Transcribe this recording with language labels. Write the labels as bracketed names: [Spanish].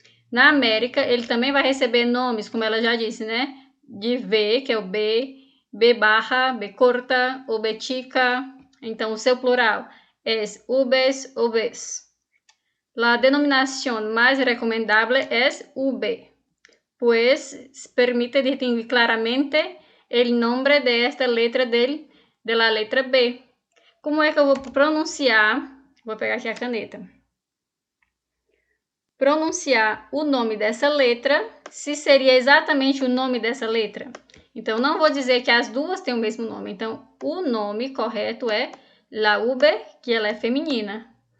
[Portuguese] Na América, ele também vai receber nomes, como ela já disse, né? De V, que é o B, B barra, B corta ou B chica. Então, o seu plural é ubes, ubes. [Spanish] La denominación más recomendable es V, pues permite distinguir claramente el nombre de esta letra del de la letra B. [Portuguese] Como é que eu vou pronunciar? Vou pegar aqui a caneta. Pronunciar o nome dessa letra, se seria exatamente o nome dessa letra. Então, não vou dizer que as duas têm o mesmo nome. Então, o nome correto é la V, que ela é feminina.